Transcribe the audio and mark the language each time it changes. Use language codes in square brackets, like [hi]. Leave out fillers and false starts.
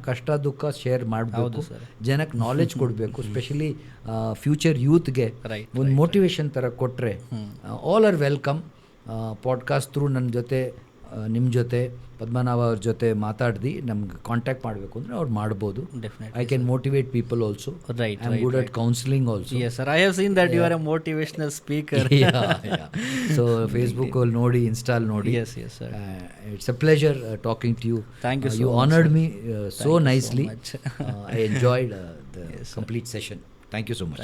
[kn] ಕಷ್ಟ ದುಃಖ ಶೇರ್ ಮಾಡಬೇಕು, ಜನಕ್ಕೆ ನಾಲೆಜ್ ಕೊಡಬೇಕು. ಸ್ಪೆಷಲಿ ಫ್ಯೂಚರ್ ಯೂತ್ಗೆ ಒಂದು ಮೋಟಿವೇಶನ್ ಥರ ಕೊಟ್ಟರೆ [en] All are welcome. [kn] Podcast through ನನ್ನ ಜೊತೆ, ನಿಮ್ಮ ಜೊತೆ, ಪದ್ಮನಾಭ ಅವ್ರ ಜೊತೆ ಮಾತಾಡಿ ನಮ್ಗೆ ಕಾಂಟ್ಯಾಕ್ಟ್ ಮಾಡಬೇಕು ಅಂದರೆ ಅವ್ರು ಮಾಡ್ಬೋದು. [en] I can motivate people also. I am good at counselling also. Yes sir, I have seen that you are a motivational speaker. [kn] So Facebook ಅಲ್ಲಿ ನೋಡಿ, ಇನ್ಸ್ಟಾಲ್ ನೋಡಿ. [en] Yes sir. It's a pleasure talking to you. Thank you so you much. Honored me so nicely. I enjoyed the complete session. Thank you so much.